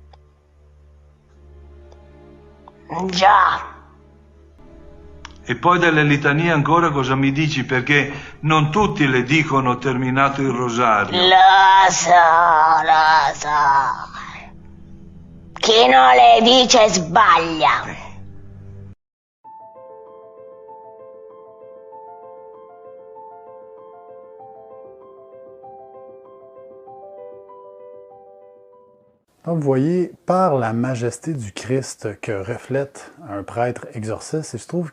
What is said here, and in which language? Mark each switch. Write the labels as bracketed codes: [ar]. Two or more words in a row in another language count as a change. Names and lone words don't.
[it] Già. E poi delle litanie ancora cosa mi dici? Perché non tutti le dicono terminato il rosario. Lo so. Chi non le dice sbaglia. [fr] Donc, vous voyez, par la majesté du Christ que reflète un prêtre exorciste, il se trouve